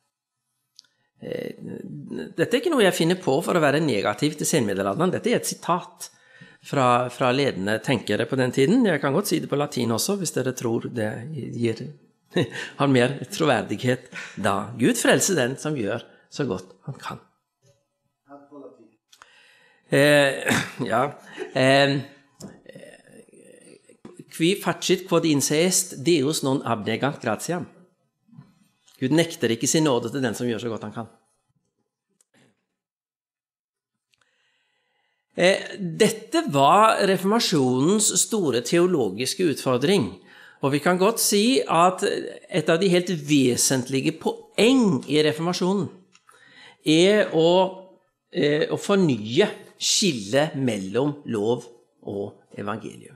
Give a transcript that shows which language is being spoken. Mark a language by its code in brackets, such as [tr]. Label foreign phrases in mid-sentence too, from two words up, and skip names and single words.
[no] Dette er ikke noe jeg finner på for å være negativ til senmiddelalderen. Dette er et sitat fra ledende tenkere på den tiden. Jeg kan godt si det på latin også, hvis dere tror det har mer troverdighet da. Gud frelser den som gjør så godt han kan. [la] Qui facit quod inse est, Deus non abnegant gratiam. [no] Gud nekter ikke sin nåde til den som gjør så godt han kan. Dette var reformasjonens store teologiske utfordring, og vi kan godt si at et av de helt vesentlige poeng i reformasjonen er å fornye skille mellom lov og evangelium.